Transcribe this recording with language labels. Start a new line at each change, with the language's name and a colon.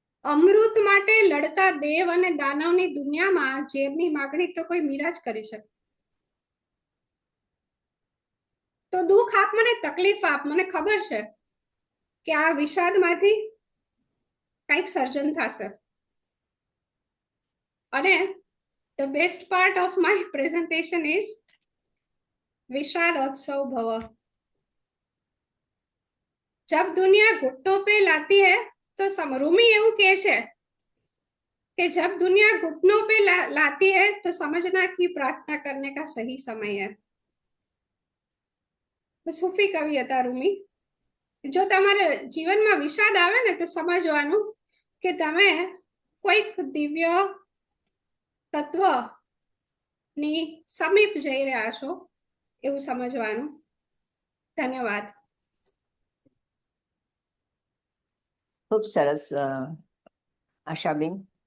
Gujarati: અમૃત માટે લડતા દેવ અને દાનવની દુનિયામાં ઝેરની માગણી તો કોઈ મીરા જ કરી શકે. તો દુઃખ આપ મને, તકલીફ આપ મને, ખબર છે કે આ વિષાદમાંથી કંઈક સર્જન થશે. અને
English: the best part of my presentation is
Hindi: विषादोत्सव भव. जब दुनिया घुटनों पे लाती है तो रूमी
Gujarati: એવું કહે છે
Hindi: कि जब दुनिया घुटनों पे लाती है तो समझना कि प्रार्थना करने का सही समय है. तो सूफी कवि
Gujarati: હતા
Hindi: રૂમી.
Gujarati: જો તમારા જીવનમાં વિષાદ આવે ને તો સમજવાનું કે તમે કોઈક દિવ્ય તત્વ ની સમીપ જઈ રહ્યા છો એવું સમજવાનું. ધન્યવાદ. ખૂબ સરસ આશાબેન.